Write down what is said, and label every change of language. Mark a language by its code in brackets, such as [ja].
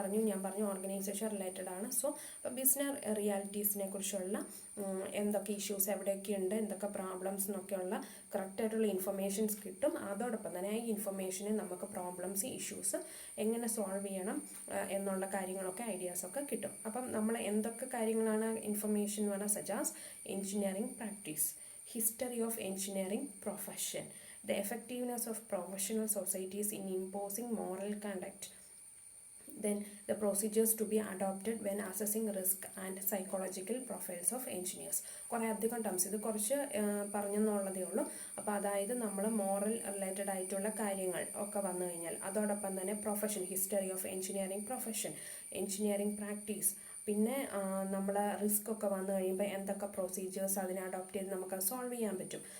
[ml] ഞാൻ പറഞ്ഞു organisation related ആണ്. സോ അപ്പോൾ ബിസിനസ് റിയാലിറ്റീസിനെ കുറിച്ചുള്ള എന്തൊക്കെ ഇഷ്യൂസ് എവിടെയൊക്കെയുണ്ട്, എന്തൊക്കെ പ്രോബ്ലംസ് എന്നൊക്കെയുള്ള കറക്റ്റായിട്ടുള്ള ഇൻഫർമേഷൻസ് കിട്ടും. അതോടൊപ്പം തന്നെ ഈ ഇൻഫർമേഷന് നമുക്ക് പ്രോബ്ലംസ്, ഇഷ്യൂസ് എങ്ങനെ സോൾവ് ചെയ്യണം എന്നുള്ള കാര്യങ്ങളൊക്കെ ഐഡിയാസൊക്കെ കിട്ടും. അപ്പം നമ്മൾ എന്തൊക്കെ കാര്യങ്ങളാണ് ഇൻഫർമേഷൻ എന്ന് പറഞ്ഞാൽ [en] Such as engineering practice, history of engineering profession, the effectiveness of professional societies in imposing moral conduct, then the procedures to be adopted when assessing risk and psychological profiles of engineers. [ml] കുറേ അധികം terms, ഇത് കുറച്ച് പറഞ്ഞെന്നുള്ളതേ ഉള്ളൂ. അപ്പോൾ അതായത് നമ്മൾ moral related ആയിട്ടുള്ള കാര്യങ്ങൾ ഒക്കെ വന്നു കഴിഞ്ഞാൽ, അതോടൊപ്പം തന്നെ profession, history of engineering profession, engineering practice, പിന്നെ നമ്മൾ റിസ്ക് ഒക്കെ വന്നു കഴിയുമ്പോൾ എന്തൊക്കെ പ്രൊസീജിയേഴ്സ് അതിനെ അഡോപ്റ്റ് ചെയ്ത് നമുക്ക് സോൾവ് ചെയ്യാൻ പറ്റും.